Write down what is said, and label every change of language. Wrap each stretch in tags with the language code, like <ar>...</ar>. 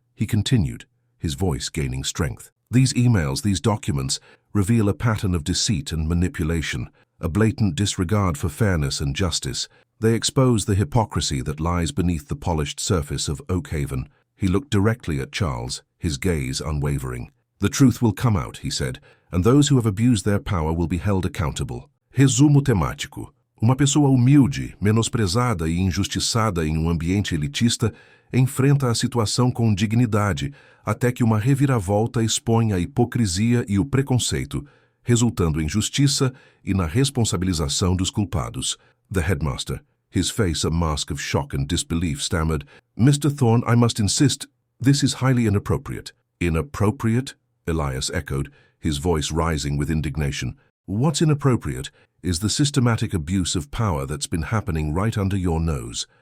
<en>He continued, his voice gaining strength. "These emails, these documents, reveal a pattern of deceit and manipulation, a blatant disregard for fairness and justice. They expose the hypocrisy that lies beneath the polished surface of Oakhaven." He looked directly at Charles, his gaze unwavering. "The truth will come out," he said, "and those who have abused their power will be held accountable."</en> <pt>Resumo temático. Uma pessoa humilde, menosprezada e injustiçada em um ambiente elitista enfrenta a situação com dignidade, até que uma reviravolta expõe a hipocrisia e o preconceito, resultando em justiça e na responsabilização dos culpados.</pt> <en>The headmaster, his face a mask of shock and disbelief, stammered, "Mr. Thorne, I must insist, this is highly inappropriate." "Inappropriate?" Elias echoed, his voice rising with indignation. "What's inappropriate is the systematic abuse of power that's been happening right under your nose.</en>